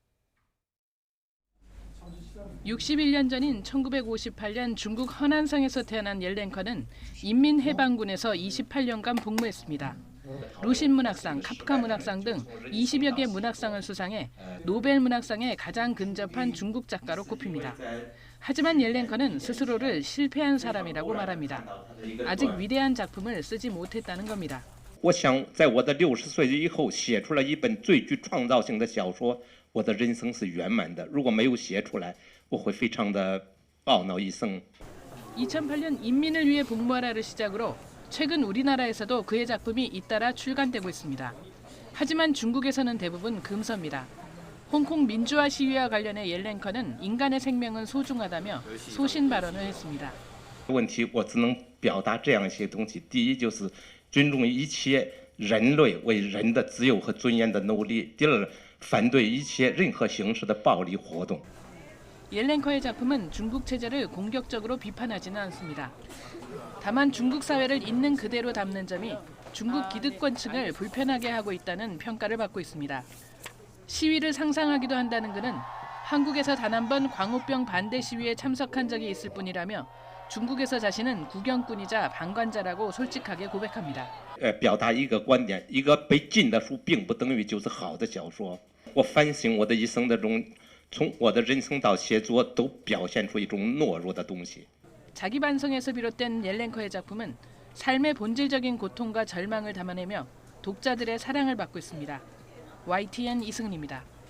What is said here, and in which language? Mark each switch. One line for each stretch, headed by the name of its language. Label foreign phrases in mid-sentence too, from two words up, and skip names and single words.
Korean: 61년 전인 1958년 중국 허난성에서 태어난 옐랭커는 인민해방군에서 28년간 복무했습니다. 루신 문학상, 카프카 문학상 등 20여 개 문학상을 수상해 노벨 문학상에 가장 근접한 중국 작가로 꼽힙니다. 하지만 옐랭커는 스스로를 실패한 사람이라고 말합니다. 아직 위대한 작품을 쓰지 못했다는 겁니다.
Chinese: 我想在我的60岁以后写出了一本最具创造性的小说，我的人生是圆满的。如果没有写出来，我会非常的懊恼一生。
Korean: 2008년 인민을 위해 복무하라를 시작으로 최근 우리나라에서도 그의 작품이 잇따라 출간되고 있습니다. 하지만 중국에서는 대부분 금서입니다. 홍콩 민주화 시위와 관련해 옐랭커는 인간의 생명은 소중하다며 소신 발언을 했습니다.
Chinese: 问题我只能表达这样一些东西。第一就是尊重一切人类为人的自由和尊严的努力。第二，反对一切任何形式的暴力活动。
Korean: 옐랭커의 작품은 중국 체제를 공격적으로 비판하지는 않습니다. 다만 중국 사회를 있는 그대로 담는 점이 중국 기득권층을 불편하게 하고 있다는 평가를 받고 있습니다. 시위를 상상하기도 한다는 그는 한국에서 단 한 번 광우병 반대 시위에 참석한 적이 있을 뿐이라며 중국에서 자신은 구경꾼이자 방관자라고 솔직하게 고백합니다.
Chinese: 表达一个观点，一个被禁的书并不等于就是好的小说。我反省我的一生的中，从我的人生到写作都表现出一种懦弱的东西。
Korean: 자기 반성에서 비롯된 옐랭커의 작품은 삶의 본질적인 고통과 절망을 담아내며 독자들의 사랑을 받고 있습니다. YTN 이승은입니다.